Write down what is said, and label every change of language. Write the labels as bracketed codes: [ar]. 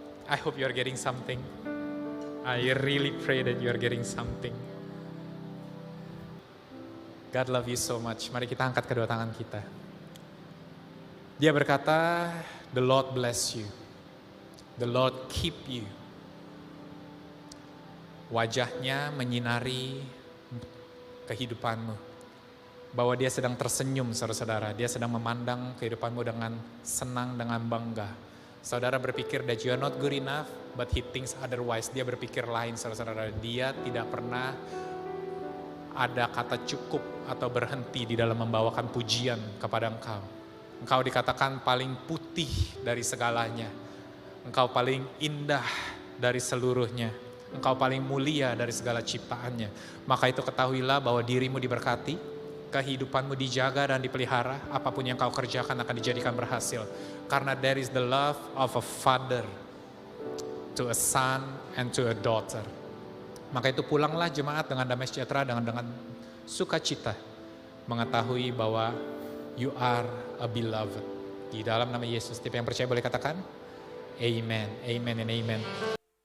[en] I hope you are getting something. I really pray that you are getting something. God love you so much. [id] Mari kita angkat kedua tangan kita. Dia berkata, [en] the Lord bless you. The Lord keep you. [id] Wajahnya menyinari kehidupanmu. Bahwa dia sedang tersenyum, saudara-saudara. Dia sedang memandang kehidupanmu dengan senang, dengan bangga. Saudara berpikir [en] that you are not good enough, but he thinks otherwise. [id] Dia berpikir lain, saudara-saudara. Dia tidak pernah ada kata cukup atau berhenti di dalam membawakan pujian kepada engkau. Engkau dikatakan paling putih dari segalanya. Engkau paling indah dari seluruhnya. Engkau paling mulia dari segala ciptaannya. Maka itu ketahuilah bahwa dirimu diberkati, kehidupanmu dijaga dan dipelihara, apapun yang kau kerjakan akan dijadikan berhasil. Karena [en] there is the love of a father to a son and to a daughter. [id] Maka itu pulanglah jemaat dengan damai sejahtera, dengan sukacita, mengetahui bahwa [en] you are a beloved. [id] Di dalam nama Yesus, tiap yang percaya boleh katakan, Amen, Amen, and Amen.